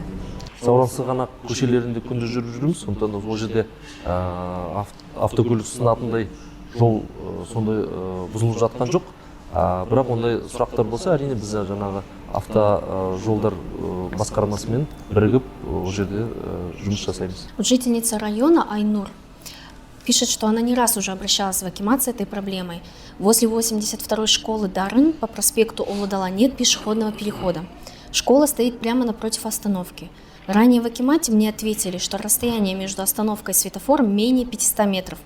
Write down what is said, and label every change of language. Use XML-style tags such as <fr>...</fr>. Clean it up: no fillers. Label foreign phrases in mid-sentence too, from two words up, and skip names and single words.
<kk>Сауран Сығанақ көшелерінде күнде жүріп жүрміз, сондықтан ол жерде автокөлік сынатындай жол сондай бұзылып жатқан жоқ. Бірақ ондай сұрақтар болса, әрине біз жаңағы автожолдар басқармасымен бірігіп ол жерде жұмыс жасаймыз.</kk> <ru>Жительница района Айнур пишет, что она не раз уже обращалась в акимат с этой проблемой. Возле 82-й школы Дарын по проспекту Улы-Дала нет пешеходного перехода. Школа стоит прямо напротив остановки. Ранее в акимате мне ответили, что расстояние между остановкой и светофором менее 500 метров.</ru>